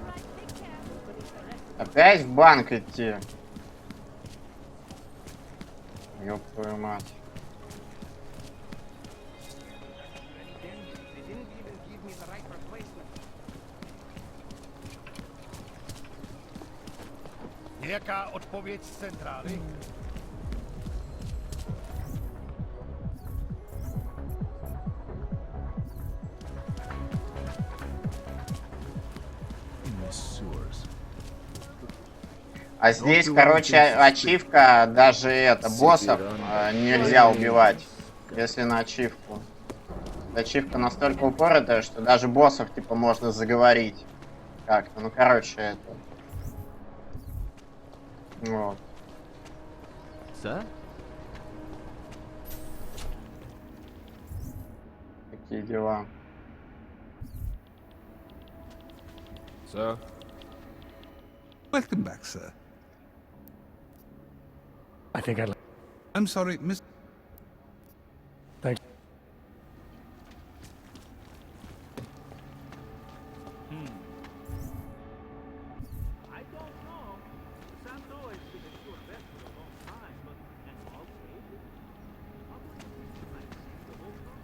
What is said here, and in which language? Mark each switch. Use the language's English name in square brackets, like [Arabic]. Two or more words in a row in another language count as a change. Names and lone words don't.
[Russian] Опять в банк идти. Ёб твою мать. [Czech] Nějaká odpověď z centrály? [Russian] А здесь, короче, ачивка, даже это, боссов нельзя убивать, если на ачивку. Ачивка настолько упоротая, что даже боссов, типа, можно заговорить как-то. Ну, короче, это... Вот. Такие дела. [English] Sir? Welcome back, sir. I think I'd... I'm sorry, Miss... Thanks. I don't know. Santo has been a sure bet for a long time, but an alt agent? How would you think you might see the whole